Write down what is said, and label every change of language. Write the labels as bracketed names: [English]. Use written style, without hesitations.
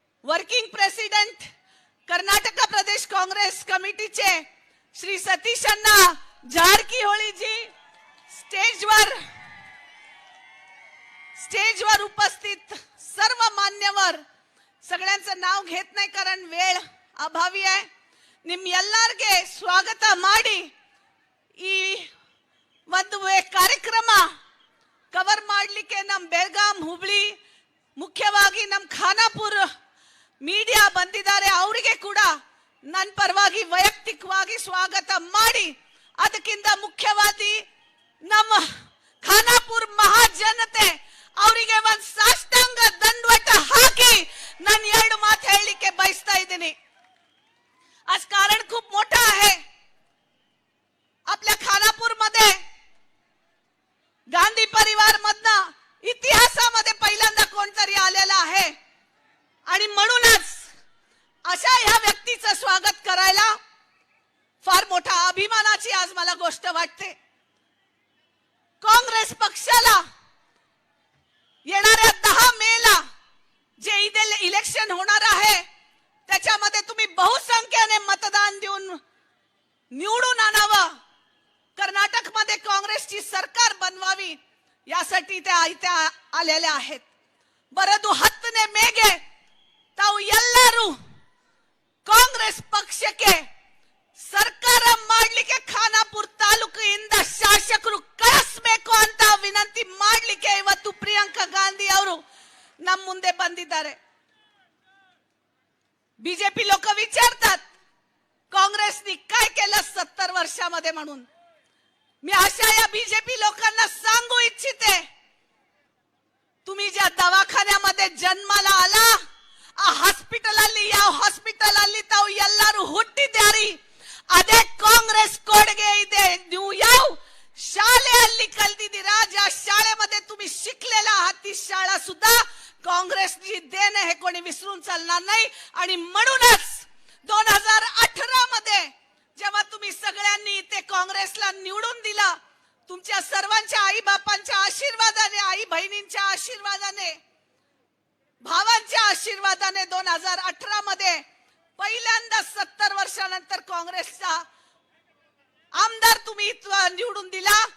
[Marathi] Working president Karnataka प्रदेश काँग्रेस कमिटीचे श्री सतीश अण्णा जारकीहोळी जी, स्टेजवर उपस्थित सर्व मान्यवर, सगळ्यांचं नाव घेत नाही कारण वेळ अभावी आहे. [Kannada] ನಿಮ್ಮೆಲ್ಲರಿಗೆ ಸ್ವಾಗತ ಮಾಡಿ ಈ ಒಂದು ಕಾರ್ಯಕ್ರಮ ಕವರ್ ಮಾಡಲಿಕ್ಕೆ ನಮ್ಮ ಬೆಳಗಾಂ ಹುಬ್ಳಿ ಮುಖ್ಯವಾಗಿ ನಮ್ಮ ಖಾನಾಪುರ ಮೀಡಿಯಾ ಬಂದಿದ್ದಾರೆ. ಅವರಿಗೆ ಕೂಡ ನನ್ನ ಪರವಾಗಿ ವೈಯಕ್ತಿಕವಾಗಿ ಸ್ವಾಗತ ಮಾಡಿ, ಅದಕ್ಕಿಂತ ಮುಖ್ಯವಾಗಿ ನಮ್ಮ ಖಾನಾಪುರ ಮಹಾಜನತೆ ಅವರಿಗೆ ಒಂದು ಸಾಷ್ಟಾಂಗ ದಂಡವಟ ಹಾಕಿ ನಾನು ಎರಡು ಮಾತು ಹೇಳಲಿಕ್ಕೆ ಬಯಸ್ತಾ ಇದ್ದೀನಿ. [Marathi] आज कारण खूप मोठं आहे. आपल्या खानापूर मध्ये गांधी परिवार मधनं इतिहासामध्ये पहिल्यांदा कोणतरी आलेला आहे, आणि म्हणूनच अशा ह्या व्यक्तीचं स्वागत करायला फार मोठा अभिमानाची आज मला गोष्ट वाटते. काँग्रेस पक्षाला येणाऱ्या 10 मेला जे इलेक्शन होणार आहे, त्याच्यामध्ये तुम्ही बहुसंख्येने मतदान देऊन निवडून आणावं, कर्नाटकमध्ये काँग्रेसची सरकार बनवावी, यासाठी त्या इथे आलेल्या आहेत. [Kannada] बरं 10 ಮೇಗೆ ತಾವು ಎಲ್ಲರೂ ಕಾಂಗ್ರೆಸ್ ಪಕ್ಷಕ್ಕೆ ಸರ್ಕಾರ ಮಾಡಲಿಕ್ಕೆ ಖಾನಾಪುರ ತಾಲೂಕಿನಿಂದ ಶಾಸಕರು ಕಳಿಸಬೇಕು ಅಂತ ವಿನಂತಿ ಮಾಡಲಿಕ್ಕೆ ಇವತ್ತು ಪ್ರಿಯಾಂಕಾ ಗಾಂಧಿ ಅವರು ನಮ್ಮ ಮುಂದೆ ಬಂದಿದ್ದಾರೆ. [Marathi] बीजेपी लोक विचारतात काँग्रेसनी काय केलं 70 वर्षामध्ये म्हणून. मी अशा या बीजेपी लोकांना सांगू इच्छिते, तुम्ही ज्या दवाखान्यामध्ये जन्माला आला, [Kannada] ಆ ಹಾಸ್ಪಿಟಲ್ ಅಲ್ಲಿ ಯಾವ ಹಾಸ್ಪಿಟಲ್ ಅಲ್ಲಿ ತಾವು ಎಲ್ಲರೂ ಹುಟ್ಟಿದ್ದಾರೆ, ಅದೇ ಕಾಂಗ್ರೆಸ್ ಕೊಡುಗೆ ಇದೆ. ನೀವು ಯಾವ शाळेಯಲ್ಲಿ ಕಲಿತಿದ್ದೀರಾ, [Marathi] ज्या शाळेमध्ये तुम्ही शिकलेला आहात, ती शाळा सुद्धा काँग्रेसची देण हे कोणी विसरून चालणार नाही. आणि म्हणूनच 2018 मध्ये जेव्हा तुम्ही सगळ्यांनी ते काँग्रेसला निवडून दिलं, तुमच्या सर्वांच्या आई बापांच्या आशीर्वादाने, आई बहिणींच्या आशीर्वादाने, भावांच्या आशीर्वादाने 2018 मध्ये पहिल्यांदा 70 वर्षानंतर काँग्रेसचा आमदार तुम्ही निवडून दिला.